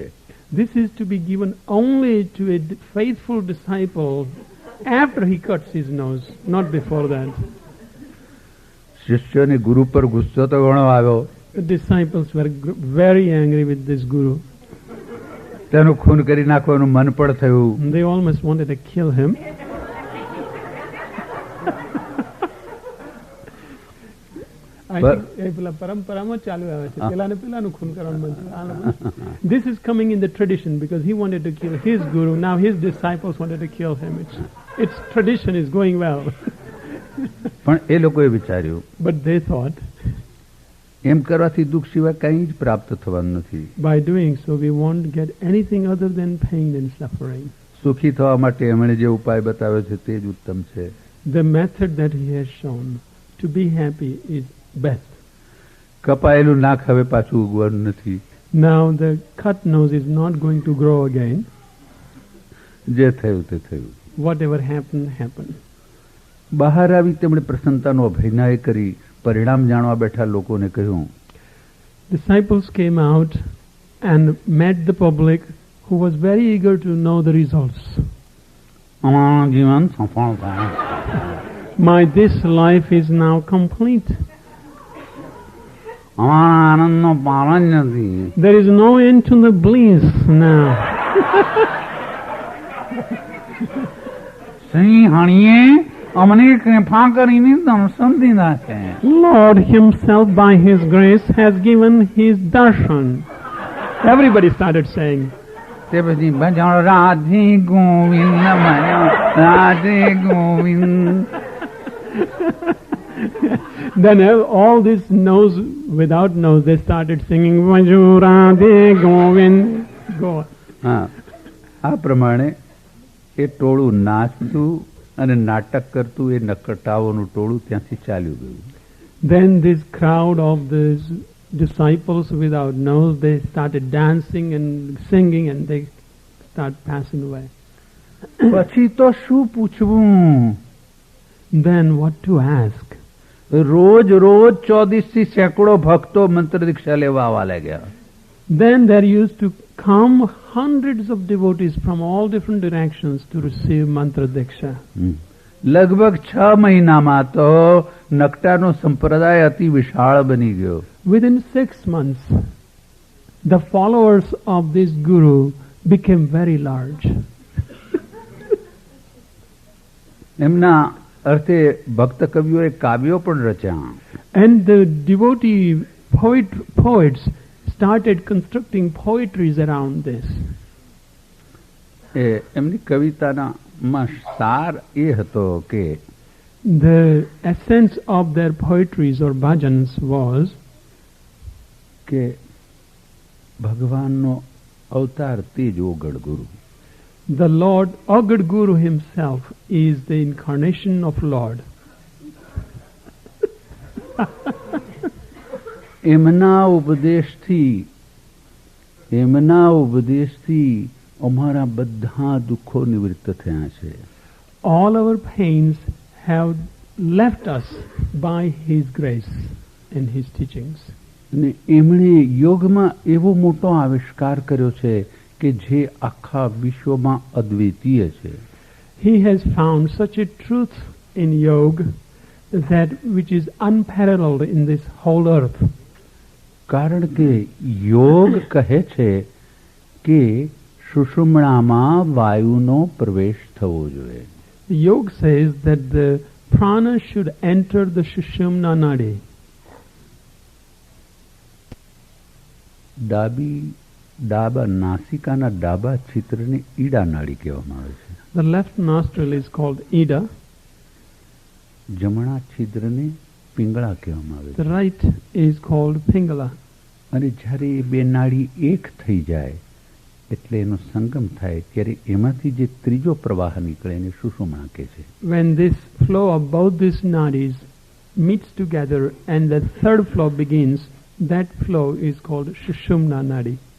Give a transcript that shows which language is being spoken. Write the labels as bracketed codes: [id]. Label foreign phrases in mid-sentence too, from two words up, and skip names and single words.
[en] This is to be given only to a faithful disciple after he cuts his nose, not before that. [gu] શિષ્યોને ગુરુ પર ગુસ્સો તો ઘણો આવ્યો. [en] The disciples were very angry with this guru. [gu] તેનું ખૂન કરી નાખવાનું મન પણ થયું. [en] They almost wanted to kill him. I think [gu] પેલા પરંપરામાં ચાલુ આવે છે પેલાને પેલાનું ખૂન કરવાનું મન છે. [en] This is coming in the tradition because he wanted to kill his guru. Now his disciples wanted to kill him. Its tradition is going well. [gu] પણ એ લોકોએ વિચાર્યું [en] But they thought, [gu] એમ કરવાથી દુઃખ સિવાય કંઈ જ પ્રાપ્ત થવાનું નથી. [en] by doing so we won't get anything other than pain and suffering. [gu] સુખી થવા માટે એમણે જે ઉપાય બતાવ્યો છે તે જ ઉત્તમ છે. [en] The method that he has shown to be happy is best. [gu] કપાયેલું નાક હવે પાછું ઉગવાનું નથી. [en] Now the cut nose is not going to grow again. [gu] જે થયું તે થયું. [en] Whatever happened, happened. [gu] બહાર આવી તેમણે પ્રસન્નતાનો અભિનય કરી પરિણામ જાણવા બેઠા લોકોને કહ્યું, [en] Disciples came out and met the public who was very eager to know the results. [gu] અમારું જીવન સફળ થાય. [en] This life is now complete. [gu] અમારા આનંદનો પાર જ નથી. [en] There is no end to the bliss now. [gu] સિંહણીએ અમને કૃપા કરીને દર્શન દીધા છે. [en] Lord himself by his grace has given his darshan. Everybody started saying, [gu] તે પછી ભજણ રાધે ગોવિંદ ભજણ રાધે ગોવિંદ. [en] Then all this nose, without nose, they started singing Vaju Radhe Govind. Go. [gu] હા, આ પ્રમાણે એ ટોળું નાચતું અને નાટક કરતું એ નકટાઓનું ટોળું ત્યાંથી ચાલ્યું ગયું. [en] Then this crowd of these disciples without nose, they started dancing and singing and they start passing away. [gu] પછી તો શું પૂછવું? [en] Then what to ask? [gu] રોજ રોજ 24 સેંકડો ભક્તો મંત્ર દીક્ષા લેવા આવવા લાગ્યા. [en] Then there used to come hundreds of devotees from all different directions to receive mantra diksha. [gu] લગભગ 6 મહિનામાં તો નકટાનો સંપ્રદાય અતિ વિશાળ બની ગયો. [en] Within 6 months, the followers of this guru became very large. [gu] એમના અર્થે ભક્ત કવિઓએ કાવ્યો પણ રચ્યા. [en] And the devotee poets started constructing poetries around this. [gu] એમની કવિતાના સાર એ હતો કે [en] The essence of their poetries or bhajans was [gu] કે ભગવાનનો અવતાર તેજ ઓગળ ગુરુ. [en] the Lord, Agad Guru himself is the incarnation of Lord. [gu] એમના ઉપદેશથી અમારા બધા દુઃખો નિવૃત્ત થયા છે. [en] All our pains have left us by His grace and His teachings. [gu] અને એમણે યોગમાં એવો મોટો આવિષ્કાર કર્યો છે કે જે આખા વિશ્વમાં અદ્વિતીય છે. [en] He has found such a truth in yoga that which is unparalleled in this whole earth. [gu] કારણ કે યોગ કહે છે કે સુષુમ્ણામાં વાયુનો પ્રવેશ થવો જોઈએ. [en] Yoga says that the prana should enter the Sushumna Nadi. [gu] ડાબા નાસિકાના ડાબા છિદ્રને ઈડા નાડી કહેવામાં આવે છે. [en] The left nostril is called Ida. [gu] જમણા છિદ્રને પિંગળા કહેવામાં આવે [en] The [gu] છે. [en] right is called Pingala. [gu] અને જ્યારે એ બે નાડી એક થઈ જાય એટલે એનો સંગમ થાય ત્યારે એમાંથી જે ત્રીજો પ્રવાહ નીકળે એને સુષુમ્ણા કહે છે. [en] When this flow of both these nadis meets together and the third flow begins, that flow is called Sushumna Nadi.